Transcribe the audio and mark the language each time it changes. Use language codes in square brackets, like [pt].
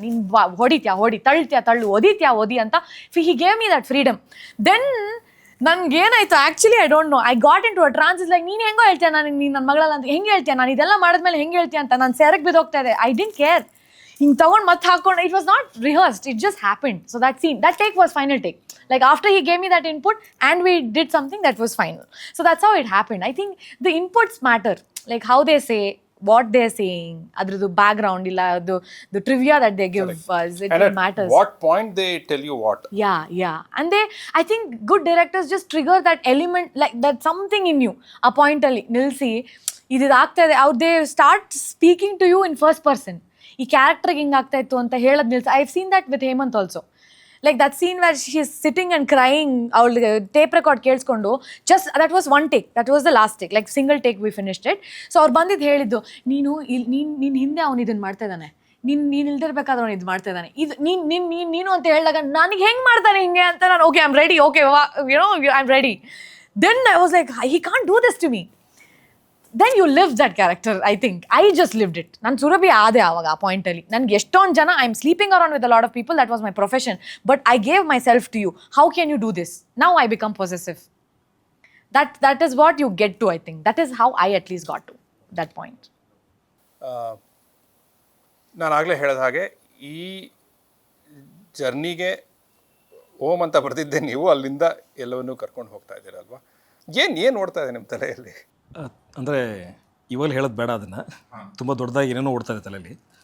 [kn] ನೀನು ಹೊಡಿ, ತಳ್ಳು, ಓದಿ ಅಂತ [en] He gave me that freedom. Then [kn] ನನ್ಗೇನಾಯ್ತು [en] Actually I don't know, I got into a trance. [kn] Is like ನೀನು ಹೆಂಗೋ ಹೇಳ್ತೀಯ, ನೀನು ನನ್ನ ಮಗಳಲ್ಲ ಅಂತ ಹೆಂಗೆ ಹೇಳ್ತೀಯ, ನಾನು ಇದೆಲ್ಲ ಮಾಡಿದ್ಮೇಲೆ ಹೆಂಗೆ ಹೇಳ್ತೀಯ ಅಂತ ನಾನು ಸೆರಗ್ ಬಿದ್ದೋಗ್ತಾ ಇದೆ. [en] I didn't care. [kn] ಹಿಂಗೆ ತೊಗೊಂಡು ಮತ್ತೆ ಹಾಕೊಂಡು, [en] It was not rehearsed, it just happened. So that scene, that take was final take. Like after he gave me that input and we did something that was final. So that's how it happened. I think the inputs matter, like how they say, what they're saying, [kn] adradu background illa [en] the trivia that they give us, it matters. What point they tell you what? Yeah. And I think good directors just trigger that element, like that something in you. [kn] A point alli nilsi idu aagta ide, [en] out they start speaking to you in first person. [kn] Ee character ge hinga aagta ittu anta helad nilsi. [en] I've seen that with Hemant also. Like that scene where she is sitting and crying, our tape record [kn] ಕೇಳಿಸ್ಕೊಂಡು, [en] just that was one take, that was the last take, like single take we finished it. [kn] So ಅವ್ರು ಬಂದಿದ್ದು ಹೇಳಿದ್ದು, ನೀನು ಹಿಂದೆ ಅವನು ಇದನ್ನು ಮಾಡ್ತಾ ಇದ್ದಾನೆ, ನೀನು ಇಲ್ದಿರ್ಬೇಕಾದ್ರೆ ಅವನು ಇದು ಮಾಡ್ತಾ ಇದ್ದಾನೆ, ಇದು ನೀನು ಅಂತ ಹೇಳಿದಾಗ ನನಗೆ ಹೆಂಗೆ ಮಾಡ್ತಾನೆ ಹಿಂಗೆ ಅಂತ ನಾನು [en] okay I am ready, [kn] okay I am ready. [en] Then I was like he can't do this to me. Then you live that character, I think. I just lived it. [kn] ನಾನು ಸುರಭಿ ಆದೆ ಆವಾಗ ಆ ಪಾಯಿಂಟಲ್ಲಿ. ನನಗೆ ಎಷ್ಟೊಂದು ಜನ, [en] I am sleeping around with a lot of people, that was my profession, but I gave myself to you. How can you do this? Now I become possessive. That is what you get to, I think. That is how I at least got to that point. [kn] ನಾನು ಆಗಲೇ ಹೇಳಿದ ಹಾಗೆ ಈ ಜರ್ನಿಗೆ ohm ಅಂತ ಬರ್ತಿದ್ದೆ, ನೀವು ಅಲ್ಲಿಂದ ಎಲ್ಲವನ್ನೂ ಕರ್ಕೊಂಡು ಹೋಗ್ತಾ ಇದ್ದೀರಲ್ವಾ? ಏನು ನೋಡ್ತಾ ಇದೆ ನಿಮ್ಮ ತಲೆಯಲ್ಲಿ? ಅಂದರೆ ಇವಾಗ ಹೇಳೋದು ಬೇಡ, ಅದನ್ನು ತುಂಬ ದೊಡ್ಡದಾಗಿ ಏನೇನೋ ಓಡ್ತಾ ಇದೆ ತಲೆಯಲ್ಲಿ.